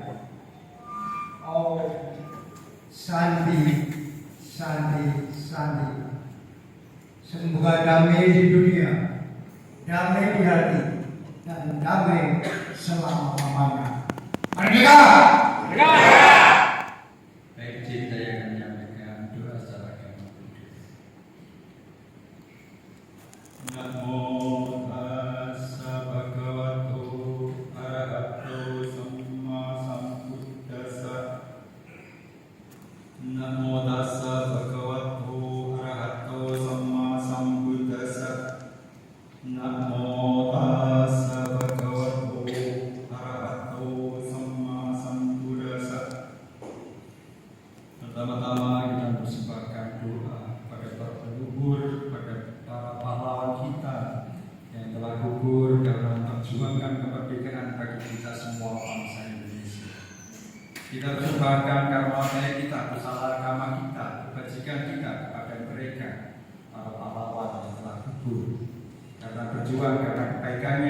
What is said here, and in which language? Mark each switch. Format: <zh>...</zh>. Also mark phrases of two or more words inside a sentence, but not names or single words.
<id>Oh, Sandi, Sandi, Sandi. Semoga damai di dunia, damai di hati, dan damai selama-lamanya. Merdeka! Merdeka! Baik, cinta yang menyampaikan doa secara agama.</id> <pi>Namo tassa bhagavato arahato samma sambuddhassa. Namo tassa bhagavato arahato samma sambuddhassa. Namo tassa bhagavato arahato samma sambuddhassa.</pi> <id>Pertama-tama kita persembahkan doa pada para leluhur, pada para pahlawan kita yang telah gugur dalam memperjuangkan kemerdekaan bagi kita semua bangsa Indonesia. Kita persembahkan karma kita, usaha agama kita, kebajikan kita kepada mereka, para pahlawan yang telah gugur karena berjuang karena kebaikannya.</id>